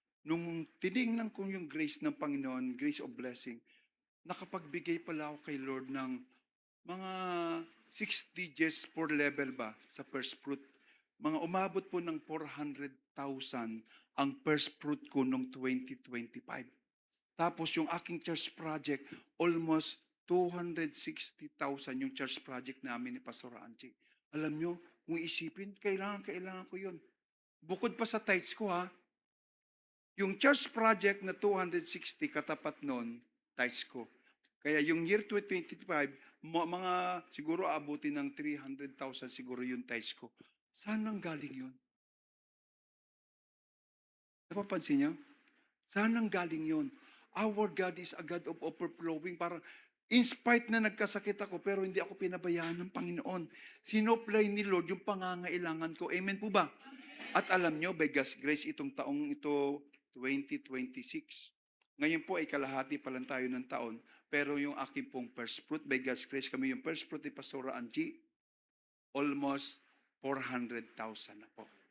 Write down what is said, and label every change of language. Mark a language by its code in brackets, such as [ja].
[tl] Nung tinignan ko yung grace ng Panginoon, [en] grace of blessing, [tl] nakapagbigay pala ako kay Lord ng mga 6 digits per level ba sa first fruit. Mga umabot po ng 400,000 ang first fruit ko noong 2025. Tapos yung aking church project, almost 260,000 yung church project namin ni Pastor Angie. Alam nyo, kung isipin, kailangan ko yun. Bukod pa sa tithes ko yung church project na 260 katapat nun, tithes ko. Kaya yung year 2025, mga siguro abutin ng 300,000 siguro yung tithes ko. Saan nang galing yun? Napapansin niyo? Saan nang galing yun? [en] Our God is a God of overflowing. [tl] Parang in spite na nagkasakit ako, pero hindi ako pinabayaan ng Panginoon. Sinopply ni Lord yung pangangailangan ko. Amen po ba? At alam nyo, [en] by God's grace, [tl] itong taong ito, 2026. Ngayon po ay kalahati pa lang tayo ng taon. Pero yung aking pong first fruit, [en] by God's grace, [tl] kami yung first fruit ni Pastor Angie, almost 400,000 na po.